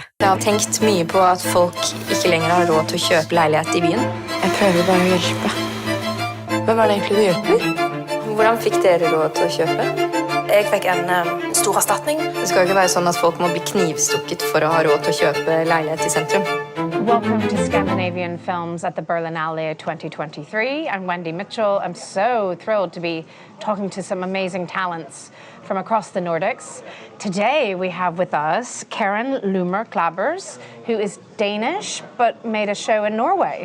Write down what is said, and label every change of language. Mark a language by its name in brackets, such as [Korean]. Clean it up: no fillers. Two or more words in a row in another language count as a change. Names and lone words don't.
[Norwegian] Jeg har tenkt mye på at folk ikke lenger har råd til å kjøpe leilighet i byen. Jeg prøver bare å hjelpe. Hvem er det egentlig du hjelper? Hvordan fikk dere råd til å kjøpe? Jeg fikk en stor erstatning. Det skal ikke være sånn at folk må bli knivstukket for å ha råd til å kjøpe leilighet i sentrum. [English] Welcome to Scandinavian Films at the Berlinale 2023. I'm Wendy Mitchell. I'm so thrilled to be talking to some amazing talents from across the Nordics. Today we have with us Kerren Lumer-Klabbers, who is Danish but made a show in Norway.